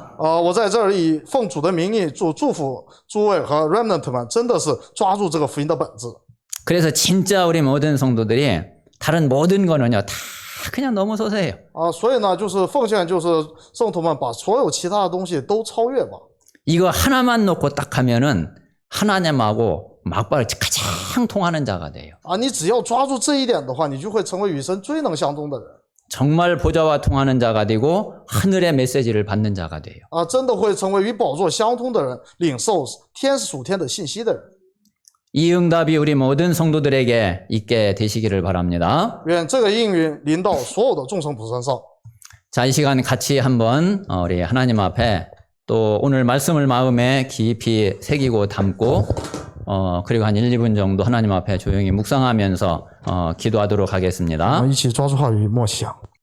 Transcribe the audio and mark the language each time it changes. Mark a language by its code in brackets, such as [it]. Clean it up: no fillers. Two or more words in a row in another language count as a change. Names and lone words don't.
[zh] 我在这儿以奉主的名义祝福诸位和 remnant 们，真的是抓住这个福音的本质。 [ko] 그래서 진짜 우리 모든 성도들이 다른 모든 거는요 다 그냥 넘어서서 해요. [zh] 所以呢，就是奉献，就是圣徒们把所有其他的东西都超越吧。 [ko] 이거 하나만 놓고 딱 하면은 하나님하고 막바로 가장 통하는 자가 돼요. [zh] 你只要抓住这一点的话，你就会成为与神最能相通的人。 [ko] 정말 보좌와 통하는 자가 되고 하늘의 메시지를 받는 자가 돼요. [zh] 真的会成为与宝座相通的人，领受天属天的信息的人。 [ko] 이 응답이 우리 모든 성도들에게 있게 되시기를 바랍니다. [zh] 愿这个应允临到所有的众生仆身上。 [ko] 자, 이 시간 같이 한번 우리 하나님 앞에 또 오늘 말씀을 마음에 깊이 새기고 담고 그리고 한 1, 2분 정도 하나님 앞에 조용히 묵상하면서 기도하도록 하겠습니다. [zh] 一起抓住话语默想。